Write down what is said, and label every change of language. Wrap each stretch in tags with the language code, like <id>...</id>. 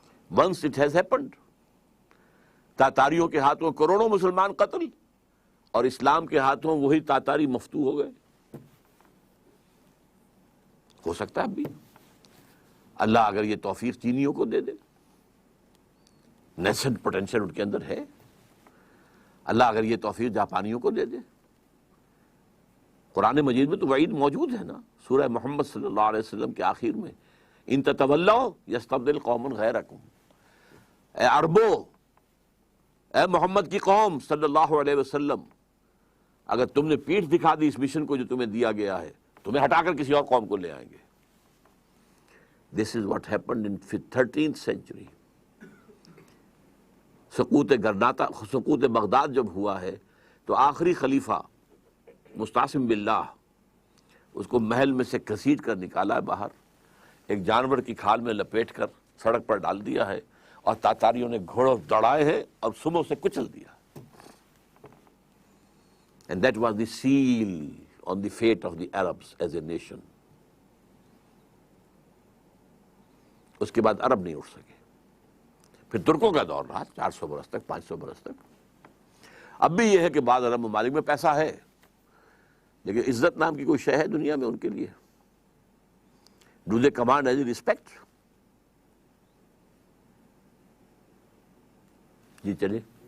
<en>Once it has happened.</en> <ur>تاتاریوں کے ہاتھوں کروڑوں مسلمان قتل اور اسلام کے ہاتھوں وہی تاتاری مفتو ہو گئے. ہو سکتا ہے اب بھی اللہ اگر یہ توفیق چینیوں کو دے دے،</ur> <en>nascent potential</en> <ur>ان کے اندر ہے. اللہ اگر یہ توفیق جاپانیوں کو دے دے. قرآن مجید میں تو وعید موجود ہے نا، سورہ محمد صلی اللہ علیہ وسلم کے آخر میں،</ur> <ar>ان تتولوا یستبدل قوم غیرکم.</ar> <ur>اے عربو، اے محمد کی قوم صلی اللہ علیہ وسلم، اگر تم نے پیٹھ دکھا دی اس مشن کو جو تمہیں دیا گیا ہے، تمہیں ہٹا کر کسی اور قوم کو لے آئیں گے.</ur> <en>This is what happened in 13th century.</en> <ur>سقوط Baghdad جب ہوا ہے تو آخری خلیفہ مستعصم باللہ اس کو محل میں سے گھسیٹ کر نکالا ہے باہر، ایک جانور کی کھال میں لپیٹ کر سڑک پر ڈال دیا ہے، اور تاتاریوں نے گھوڑوں دوڑائے ہیں اور صبح سے کچل دیا.</ur> <en>And that was the seal on the fate of the Arabs as a nation.</en> <ur>اس کے بعد عرب نہیں اٹھ سکے. پھر ترکوں کا دور رہا 400 برس تک، 500 برس تک. اب بھی یہ ہے کہ بعض عرب ممالک میں پیسہ ہے، لیکن عزت نام کی کوئی شے ہے دنیا میں ان کے لیے؟</ur> <en>Do they command any respect؟</en> <ur>جی چلے.</ur>